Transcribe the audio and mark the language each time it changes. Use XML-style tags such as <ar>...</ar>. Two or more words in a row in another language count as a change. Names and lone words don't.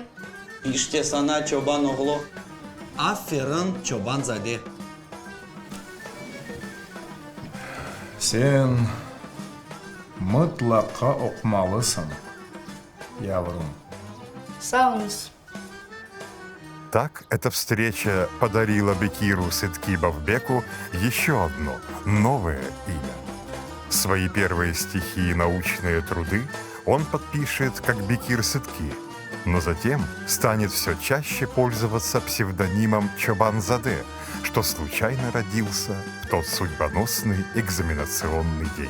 <tr>İşte sana çoban oğlu. Aferin çobanzade. Sen mutlaka okumalısın, yavrum. Sağ olunuz.</tr> <ru>Так эта встреча подарила Бекиру Сыткибовбеку еще одно, новое имя. Свои первые стихи и научные труды он подпишет как Бекир Сытки, но затем станет все чаще пользоваться псевдонимом Чобанзаде, что случайно родился в тот судьбоносный экзаменационный день.</ru>